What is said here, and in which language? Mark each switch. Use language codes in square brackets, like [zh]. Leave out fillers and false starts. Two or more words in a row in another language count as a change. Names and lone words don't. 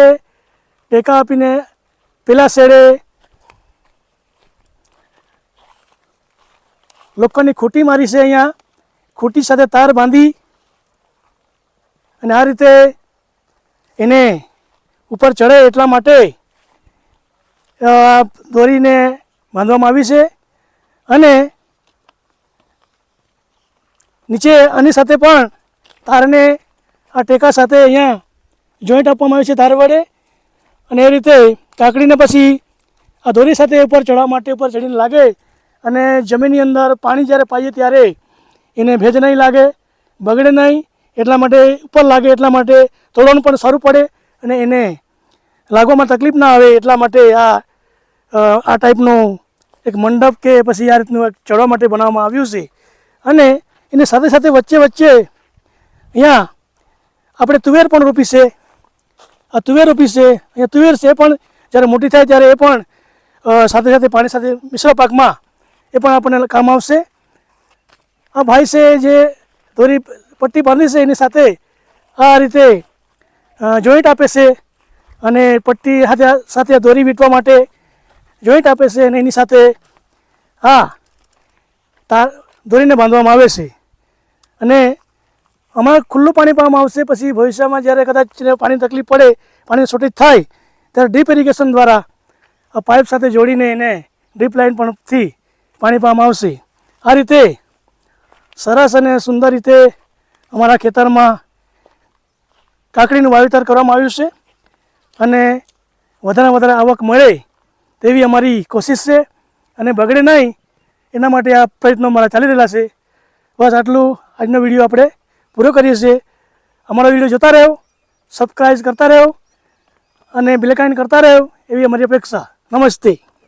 [gu] ટેકા આપીને પેલા શેડે લોખંડની ખૂંટી મારી છે। અહીંયા ખૂંટી સાથે તાર બાંધી અને આ રીતે એને ઉપર ચઢે એટલા માટે દોરીને બાંધવામાં આવી છે। અને નીચે આની સાથે પણ તારને આ ટેકા સાથે અહીંયા જોઇંટ આપવામાં આવે છે તાર વડે। અને એ રીતે કાકડીને પછી આ દોરી સાથે ઉપર ચઢવા માટે ઉપર ચઢીને લાગે અને જમીનની અંદર પાણી જ્યારે પાઈએ ત્યારે એને ભેજ નહીં લાગે, બગડે નહીં, એટલા માટે ઉપર લાગે એટલા માટે તોડવાનું પણ સારું પડે અને એને લાગવામાં તકલીફ ના આવે એટલા માટે આ ટાઇપનું એક મંડપ કે પછી આ રીતનું ચઢવા માટે બનાવવામાં આવ્યું છે। અને એની સાથે સાથે વચ્ચે વચ્ચે અહીંયા આપણે તુવેર પણ રોપી છે। આ તુવેર રોપી છે. અહીંયા તુવેર છે પણ જ્યારે મોટી થાય ત્યારે એ પણ સાથે સાથે પાણી સાથે મિશ્ર પાકમાં એ પણ આપણે કામ આવશે। આ ભાઈ છે જે દોરી પટ્ટી બાંધી છે એની સાથે આ રીતે જોઇંટ આપે છે અને પટ્ટી હાથે સાથે દોરી વીંટવા માટે જોઇંટ આપે છે અને એની સાથે તાર દોરીને બાંધવામાં આવે છે। અને આમાં ખુલ્લું પાણી પાવામાં આવશે। પછી ભવિષ્યમાં જ્યારે કદાચ પાણીની તકલીફ પડે, પાણીની શૉર્ટેજ થાય ત્યારે [en] drip irrigation [gu] દ્વારા આ પાઇપ સાથે જોડીને એને [en] drip line [gu] પણ થી પાણી પાવામાં આવશે। આ રીતે સરસ અને સુંદર રીતે અમારા ખેતરમાં કાકડીનું વાવેતર કરવામાં આવ્યું છે અને વધારે વધારે આવક મળે તેવી અમારી કોશિશ છે અને બગડે નહીં એના માટે આ પ્રયત્નો મારા ચાલી રહેલા છે। બસ આટલું આજનો વિડિયો આપણે પૂરો કરીએ છીએ। અમારો વિડિયો જોતા રહો, સબ્સક્રાઇબ કરતા રહો અને [en] bell icon [gu] કરતા રહો એવી અમારી અપેક્ષા। નમસ્તે।